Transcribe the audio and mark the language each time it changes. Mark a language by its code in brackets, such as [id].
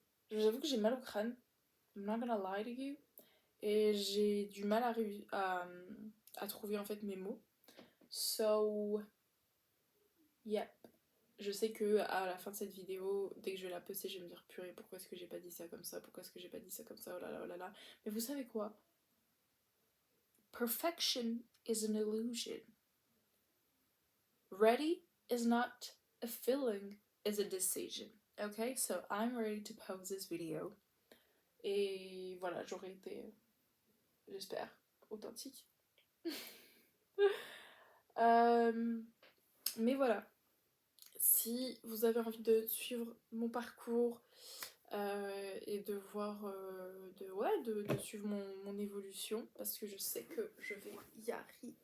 [fr] J'avoue que j'ai mal au crâne. [en] I'm not gonna lie to you. [fr] Et j'ai du mal à trouver en fait mes mots. [en] So, yeah. [fr] Je sais que à la fin de cette vidéo, dès que je vais la poster, je vais me dire purée, pourquoi est-ce que j'ai pas dit ça comme ça? Pourquoi est-ce que j'ai pas dit ça comme ça? Oh là là, oh là là. Mais vous savez quoi? [en] Perfection is an illusion. Ready is not a feeling, is a decision. Okay, so I'm ready to post this video. [fr] Et voilà, j'aurais été, j'espère, authentique. Mais voilà, si vous avez envie de suivre mon parcours et de voir, de suivre mon évolution, parce que je sais que je vais y arriver.